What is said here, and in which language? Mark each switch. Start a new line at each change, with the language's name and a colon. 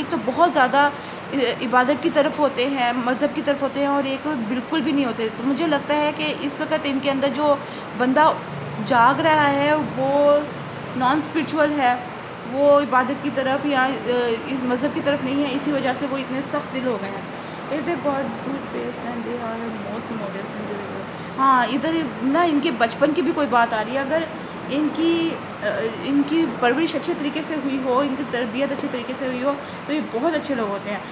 Urdu: ایک تو بہت زیادہ عبادت کی طرف ہوتے ہیں، مذہب کی طرف ہوتے ہیں، اور ایک بالکل بھی نہیں ہوتے. تو مجھے لگتا ہے کہ اس وقت ان کے اندر جو بندہ جاگ رہا ہے وہ نان اسپرچول ہے، وہ عبادت کی طرف یا اس مذہب کی طرف نہیں ہے. اسی وجہ سے وہ اتنے سخت دل ہو گئے ہیں.
English: If they got good peace and they are most modest individual.
Urdu: ہاں، ادھر نا ان کے بچپن کی بھی کوئی بات آ رہی ہے. اگر ان کی پرورش اچھے طریقے سے ہوئی ہو، ان کی تربیت اچھے طریقے سے ہوئی ہو تو یہ بہت اچھے لوگ ہوتے ہیں.